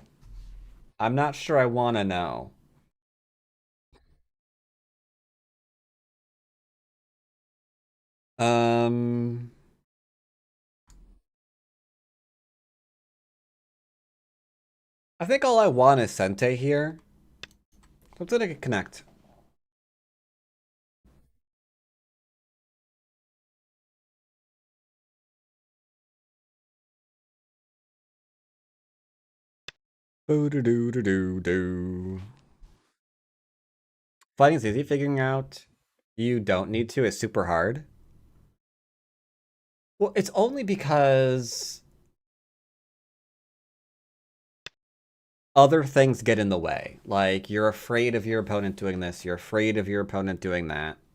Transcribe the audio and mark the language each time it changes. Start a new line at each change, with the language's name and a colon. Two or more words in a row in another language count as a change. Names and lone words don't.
English: I'm not sure I want to know. Um, I think all I want is Sente here. So I'm gonna connect. Boo-doo-doo-doo-doo-doo. Fighting's easy. Figuring out you don't need to is super hard. Well, it's only because other things get in the way. Like, you're afraid of your opponent doing this, you're afraid of your opponent doing that.